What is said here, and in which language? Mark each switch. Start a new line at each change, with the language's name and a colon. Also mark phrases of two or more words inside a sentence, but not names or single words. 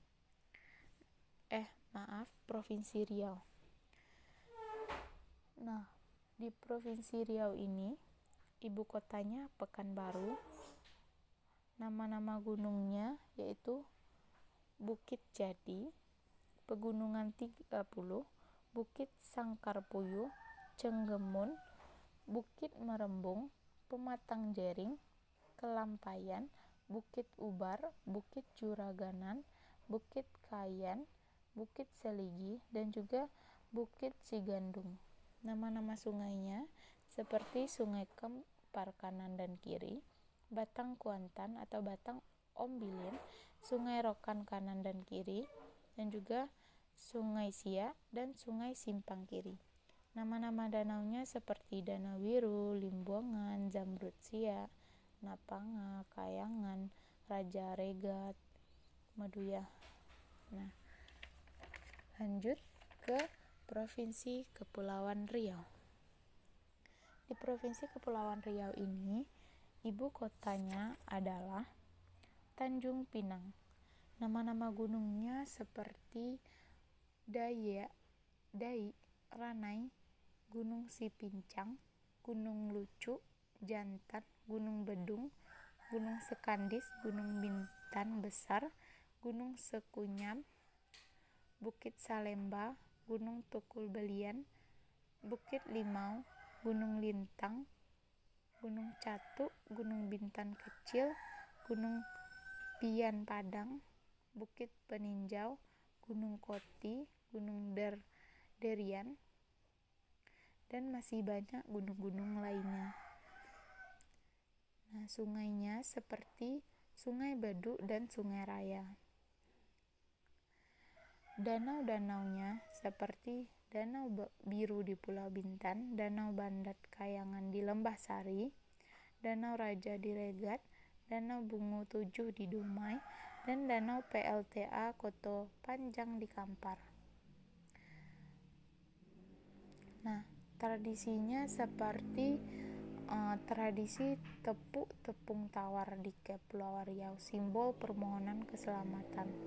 Indonesian: Provinsi Riau. Nah, di Provinsi Riau ini, ibu kotanya Pekanbaru, Nama-nama gunungnya yaitu Bukit Jadi, Pegunungan 30, Bukit Sangkarpuyuh, Cenggemun, Bukit Merembung, Pematang Jering, Kelampayan, Bukit Ubar, Bukit Juraganan, Bukit Kayan, Bukit Seligi, dan juga Bukit Sigandung. Nama-nama sungainya seperti Sungai Kempar kanan dan kiri, Batang Kuantan atau Batang Ombilin, Sungai Rokan kanan dan kiri, dan juga Sungai Sia dan Sungai Simpang kiri. Nama-nama danaunya seperti Danau Wiru, Limbuangan, Zamrud Sia, Napanga, Kayangan, Raja Regat, Meduya. Nah, lanjut ke Provinsi Kepulauan Riau. Di Provinsi Kepulauan Riau ini, ibu kotanya adalah Tanjung Pinang. Nama-nama gunungnya seperti Dai, Ranai, Gunung Sipincang, Gunung Lucu, Jantan, Gunung Bedung, Gunung Sekandis, Gunung Bintan Besar, Gunung Sekunyam, Bukit Salemba, Gunung Tukul Belian, Bukit Limau, Gunung Lintang, Gunung Catu, Gunung Bintan Kecil, Gunung Pian Padang, Bukit Peninjau, Gunung Koti, Gunung Derian, dan masih banyak gunung-gunung lainnya. Nah, sungainya seperti Sungai Bedu dan Sungai Raya. Danau-danaunya seperti Danau Biru di Pulau Bintan, Danau Bandat Kayangan di Lembah Sari, Danau Raja di Regat, Danau Bungu 7 di Dumai, dan Danau PLTA Koto Panjang di Kampar. Nah, tradisinya seperti tradisi tepuk tepung tawar di Kepulauan Riau, simbol permohonan keselamatan.